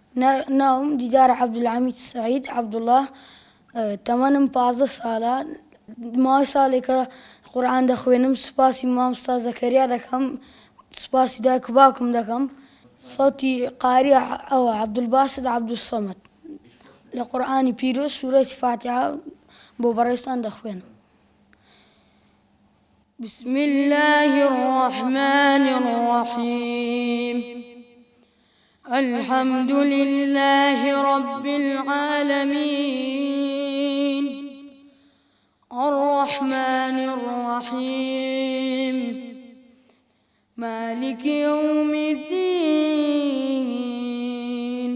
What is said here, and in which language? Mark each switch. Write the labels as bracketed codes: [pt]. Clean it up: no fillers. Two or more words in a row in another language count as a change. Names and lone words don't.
[ckb] ناوم دیدار عەبدولحەمید سەعید عەبدوڵڵاه تەمەنم 15 ساڵە ماوەی ساڵێکە قورئان دەخوێنم سوپاسی مامۆستا زەکەریا دەکەم سوپاسی دایک و باوکم دەکەم سەوتی قاریە ئەوە عەبدولباسط عەبدوسەمەد لە قورئانی پیرۆز سوورەی فاتحە بۆ بەڕێستان دەخوێنم. [ar] بسم الله الرحمن الرحيم الحمد لله رب العالمين الرحمن الرحيم مالك يوم الدين